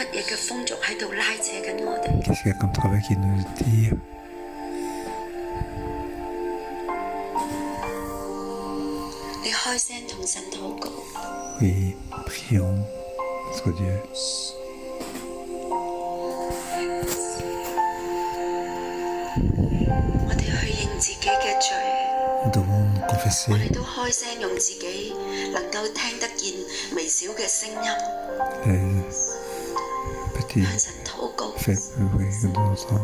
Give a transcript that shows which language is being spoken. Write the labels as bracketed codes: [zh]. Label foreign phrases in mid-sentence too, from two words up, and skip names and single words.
[yue] 嘅風俗喺度拉扯緊我哋。 [fr] Qu'est-ce qu'il y a comme travail qui nous tire? [yue] 你開聲同神禱告。 [fr] Oui, prions notre Dieu. [yue] 我哋去認自己嘅罪。 [fr] Nous devons nous [yue] 我 [fr] confesser [yue] 哋都開聲用自己能夠聽得見微小嘅聲音 [fr] les petits [yue] 向神禱告。 [fr] faibles bruits que nous entendons.